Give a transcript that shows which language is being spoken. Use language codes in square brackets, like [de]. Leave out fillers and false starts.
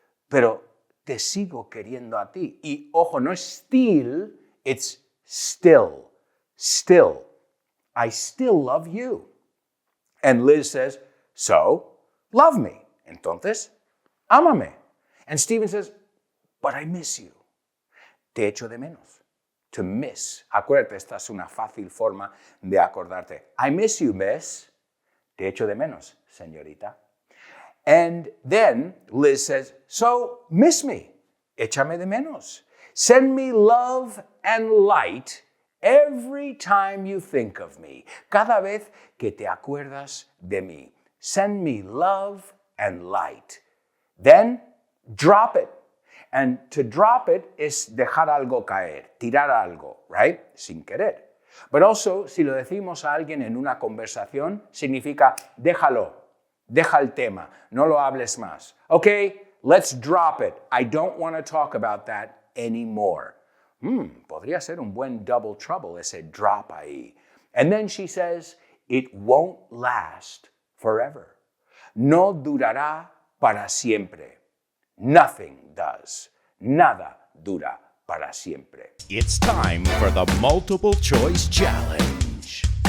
[es] Pero te sigo queriendo a ti. Y ojo, no es still, [en] it's still. Still. I still love you. And Liz says, so, love me. [es] Entonces, ámame. [en] And Stephen says, but I miss you. [es] Te echo de menos. [en] To miss. [es] Acuérdate, esta es una fácil forma de acordarte. [en] I miss you, miss. [es] Te echo de menos, señorita. [en] And then Liz says, so miss me. [es] Échame de menos. [en] Send me love and light every time you think of me. [es] Cada vez que te acuerdas de mí. [en] Send me love and light. Then drop it. And to drop it is [es] dejar algo caer, tirar algo, [en] right? [es] Sin querer. [en] But also, [es] si lo decimos a alguien en una conversación, significa déjalo, deja el tema, no lo hables más. [en] Okay, let's drop it. I don't want to talk about that anymore. [es] Podría ser un buen double trouble ese drop ahí. [en] And then she says, it won't last forever. [es] No durará para siempre. [en] Nothing does. [es] Nada dura para siempre. [en] It's time for the multiple choice challenge.